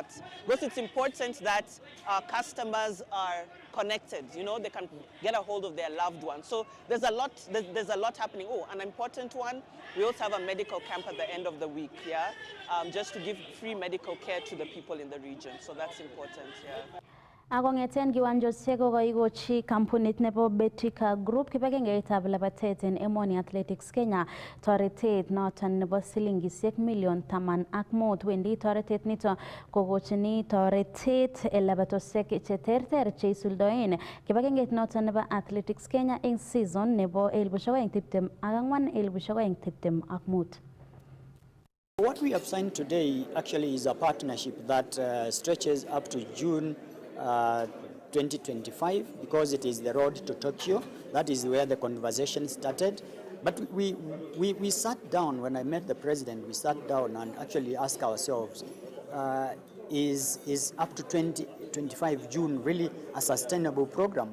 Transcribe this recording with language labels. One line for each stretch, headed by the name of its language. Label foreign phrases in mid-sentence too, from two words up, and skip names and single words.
English: Because it's important that our customers are connected, you know, they can get a hold of their loved ones. So there's a lot happening. Oh, an important one, we also have a medical camp at the end of the week, yeah? Just to give free medical care to the people in the region. So that's important, yeah.
Kalenjin: Akongeten kiwanjosiek kokoikochi kampunit nebo Betika Group kibagengeitab labatet en emoni Athletics Kenya toretet noton nebo silingisiek million 15 wendi toretet nito kokochini toretet labatosiek cheterter cheisuldoen kibagengeit noton nebo Athletics Kenya en season nebo 2024-2025.
English: What we have signed today actually is a partnership that stretches up to June 2025, because it is the road to Tokyo. That is where the conversation started. But we sat down, when I met the president, we sat down and actually asked ourselves, is up to 2025 June really a sustainable program?